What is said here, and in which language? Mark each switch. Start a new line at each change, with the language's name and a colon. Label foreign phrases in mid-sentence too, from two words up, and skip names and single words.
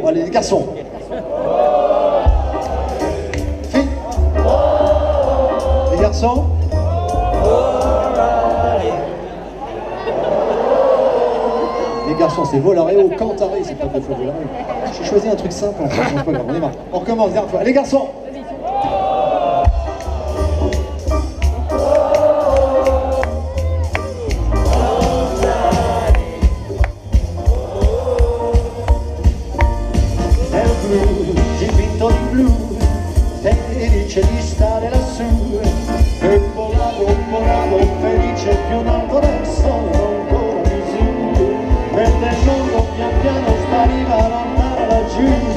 French: Allez, les garçons. Filles. Les garçons. Les garçons, c'est volaré au cantaré, c'est pas deux fois volaré. J'ai choisi un truc simple, en fait, c'est pas grave, on est marre. On recommence, dernière fois. Les garçons.
Italian: Dipinto di blu, felice di stare lassù, e volavo felice più in alto del sole ancora più su, mentre il mondo pian piano spariva lontano laggiù.